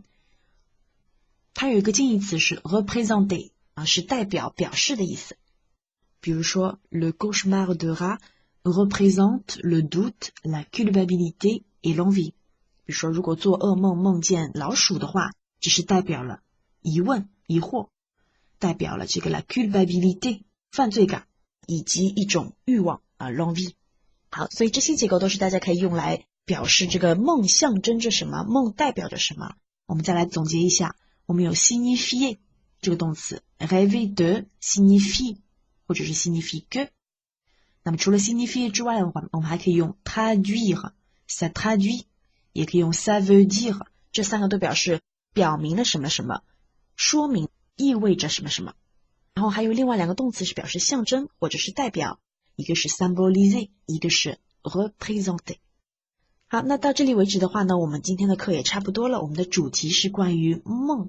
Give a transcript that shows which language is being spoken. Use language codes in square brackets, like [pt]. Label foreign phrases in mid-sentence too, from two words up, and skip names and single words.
[zh] 它有一个近义词是 représenter， 是代表表示的意思。 [fr] 比如说 le cauchemar de rat représente le doute, la culpabilité et l'envie。 [zh] 比如说如果做噩梦梦见老鼠的话，这是代表了疑问疑惑，代表了这个 [fr] la culpabilité [zh] 犯罪感，以及一种欲望l'envie。好，所以这些结构都是大家可以用来表示这个梦象征着什么，梦代表着什么。我们再来总结一下，我们有 signifier 这个动词 [fr] rêver de signifie [zh] 或者是 [fr] signifie que。 [zh] 那么除了 signifier 之外的话，我们还可以用 traduire [fr] ça traduit， [zh] 也可以用 [fr] ça veut dire， [zh] 这三个都表示表明了什么什么，说明意味着什么什么。然后还有另外两个动词是表示象征或者是代表，一个是 symboliser， 一个是 représenter。好，那到这里为止的话呢，我们今天的课也差不多了。我们的主题是关于梦。